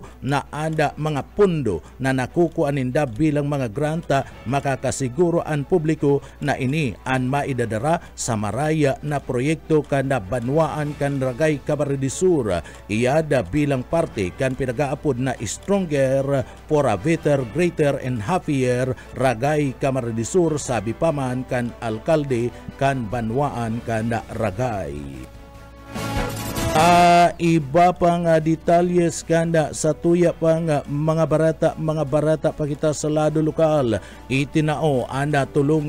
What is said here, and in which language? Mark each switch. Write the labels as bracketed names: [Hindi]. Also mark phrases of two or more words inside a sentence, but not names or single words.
[Bikol] na anda mga pundo na nakukuaninda bilang mga granta makakasiguro ang publiko na ini ang maidadara sa maraya na proyekto kada banwaan kan ragay Camarines Sur iyada bilang parte kan pinagaapod na [English] stronger for a better, greater and happier [Bikol] ragay Camarines Sur sabi paman kan alkalde kan banwaan kan ragay. Iba pang detalyes kanda sa tuya pang mga barata pakita sa lado lokal itinao anda tulong